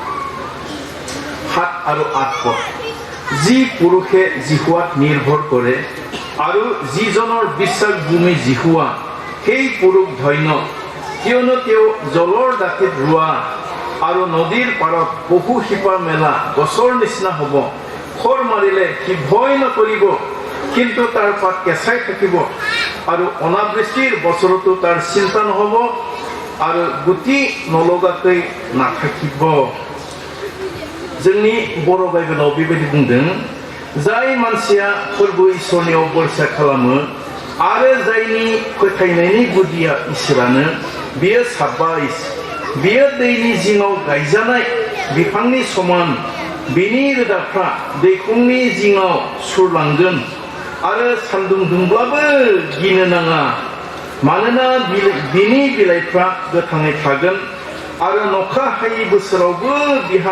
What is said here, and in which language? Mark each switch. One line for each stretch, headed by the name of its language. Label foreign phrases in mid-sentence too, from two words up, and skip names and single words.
Assamese: 7 আৰু 8 পদ যি পুৰুষে জিহুৱাত নিৰ্ভৰ কৰে আৰু যিজনৰ বিশ্বাস ভূমি জিহুৱা সেই পুৰুষ ধন্য কিয়নো তেওঁ জলৰ দাঁতিত ৰোৱা আৰু নদীৰ পাৰত বহু শিপা মেলা গছৰ নিচিনা হ'ব খৰ মাৰিলে সি ভয় নকৰিব কিন্তু তাৰ পাত কেঁচাই থাকিব আৰু অনাবৃষ্টিৰ বছৰতো তাৰ চিন্তা নহ'ব আৰু গুটি নলগাকৈ নাথাকিব
Bodo: जोंनि बर' बाइबेलाव बेबायदि बुंदों जाय मानसिया फोरबो इसोरनियाव बोरसा खालामो आरो जायनि फोथायनायनि गुदिया इसोरानो बियो साबाइस बियो दैनि जिङाव गायजानाय बिफांनि समान बिनि रोदाफ्रा दैखंनि जिङाव सुरलांगोन आरो सान्दुं दुंब्लाबो गिनो नाङा मानोना बिनि बिलाइफ्रा गोथाङै थागोन आरो अखा हायै बोसोरावबो बिहा